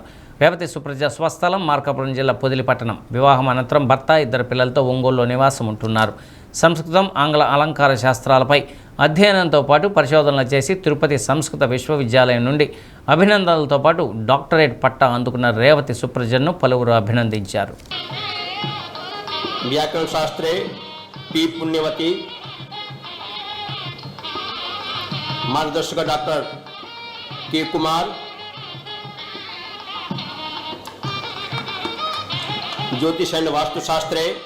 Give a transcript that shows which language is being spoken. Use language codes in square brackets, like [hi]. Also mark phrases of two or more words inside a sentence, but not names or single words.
[te] రేవతి సుప్రజ స్వస్థలం మార్కాపురం జిల్లా పొదిలి పట్టణం. వివాహం అనంతరం భర్త, 2 పిల్లలతో ఒంగోలులో నివాసం ఉంటున్నారు. సంస్కృతం, ఆంగ్ల అలంకార శాస్త్రాలపై అధ్యయనంతో పాటు పరిశోధనలు చేసి తిరుపతి సంస్కృత విశ్వవిద్యాలయం నుండి అభినందనలతో పాటు డాక్టరేట్ పట్టా అందుకున్న రేవతి సుప్రజను పలువురు అభినందించారు. [sa] व्याकरण शास्त्रे पी पुण्यवती, मार्गदर्शक डॉक्टर के कुमार, ज्योतिष एंड वास्तुशास्त्रे।